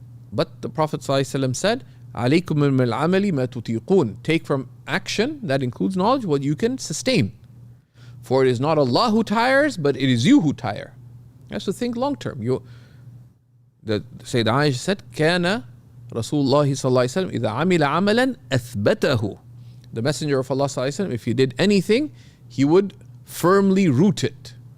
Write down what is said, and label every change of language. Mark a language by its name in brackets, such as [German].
[English] But the Prophet ﷺ said, [Arabic] عَلَيْكُمْ مِنَ الْعَمَلِ مَا تُطِيقُونَ. [English] Take from action, that includes knowledge, what you can sustain. For it is not Allah who tires, but it is you who tire. You have to think long term. The Sayyidina Aisha said, [Arabic] كَانَ رَسُولُ اللَّهِ صَلَّى اللَّهِ وسلم إِذَا عَمِلَ عَمَلًا أَثْبَتَهُ. [English] The Messenger of Allah [Arabic] صلى الله عليه وسلم, [English] if he did anything, he would firmly root it.